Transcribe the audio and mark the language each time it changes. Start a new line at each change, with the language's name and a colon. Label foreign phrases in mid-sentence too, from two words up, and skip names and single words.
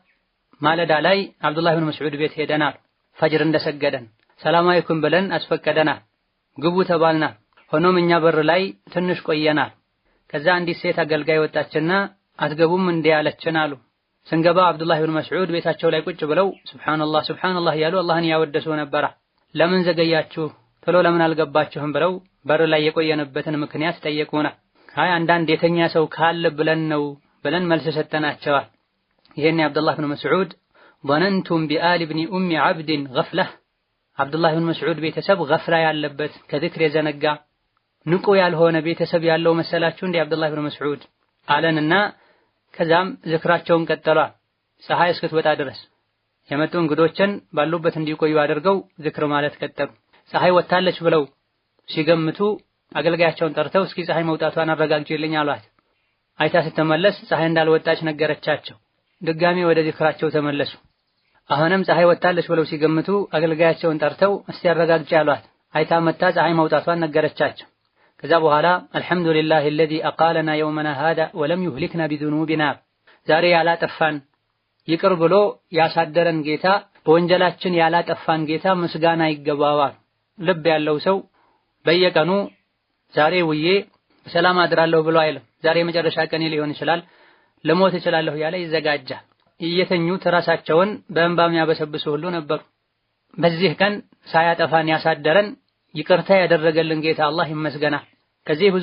Amharic: ማለዳ ላይ አብዱላህ ብን መስዑድ ቤት ሄደናል። ፈጅር እንደሰገደን
Arabic: سلام عليكم
Amharic: ብለን አስፈቀደናል። ግቡ ተባልናል። ሆኖም እኛ በር ላይ ትንሽ ቆየናል። ከዛ አንዲት ሴት አገልጋይ ወጣችና አትገቡም እንዴ አለችን አሉ። ስንገባ አብዱላህ ብን መስዑድ ቤታቸው ላይ ቁጭ ብለው
Arabic: سبحان الله سبحان الله
Amharic: ያሉ አላህን ያወደሱ ነበር። ለምን ዘገያችሁ ቶሎ ለምን አልገባችሁም ብለው በር ላይ የቆየንበትን ምክንያት ጠየቁና አይ አንዳንድ የተኛ ሰው ካለ ብለን መልስ ሰጠናቸዋል። ይሄን አብዱላህ ብን መስዑድ
Arabic: ظننتم بآل ابن ام عبد غفله
Amharic: አብዱላህ ብን መስዑድ ቤተሰብ ገፍላ ያለበት ከዝክር የዘነጋ ንቁ ያልሆነ ቤተሰብ ያለው መሰላችሁ እንደ አብዱላህ ብን መስዑድ አለንና ከዛም ዝክራቸውን ቀጠሏል ፀሐይ እስክትወጣ ድረስ። የመጡ እንግዶችን ባሉበት እንዲቆዩ አድርገው ዝክር ማለት ቀጠሉ። ፀሐይ ወጣለች ብለው ሲገምቱ አገልጋያቸውን ጠርተው እስኪ ፀሐይ መውጣቷን አረጋግጪልኝ አሏት። አይታ ስትመለስ ፀሐይ እንዳልወጣች ነገረቻቸው። ድጋሚ ወደ ዝክራቸው ተመለሱ። አሁንም ፀሐይ ወጣለች ብለው ሲገምቱ አገልጋያቸውን ጠርተው እስቲ አረጋግጪ አሏት። አይታ መጣ ፀሐይ መውጣቷን ነገረቻቸው። ከዛ በኋላ አልሐምዱሊላሂ
Arabic: الذي أقالنا يومنا هذا ولم يهلكنا بذنوبنا
Amharic: ዛሬ ያላጠፋን ይቅር ብሎ ያሳደረን ጌታ በወንጀላችን ያላጠፋን ጌታ ምስጋና ይገባዋል። ልብ ያለው ሰው በየቀኑ ዛሬ ውዬ በሰላም አድራለሁ ብሎ አይልም። ዛሬ መጨረሻ ቀኔ ሊሆን ይችላል ለሞት እችላለሁ ያለ ይዘጋጃል። እየተኙት ራሳቸውን በእንባ የሚያበሰብሱ ሁሉ ነበሩ። በዚህ ቀን ሳያጠፋን ያሳደረን ይቅርታ ያደረገልን ጌታ አላህ ይመስገና። ከዚህ ብዙ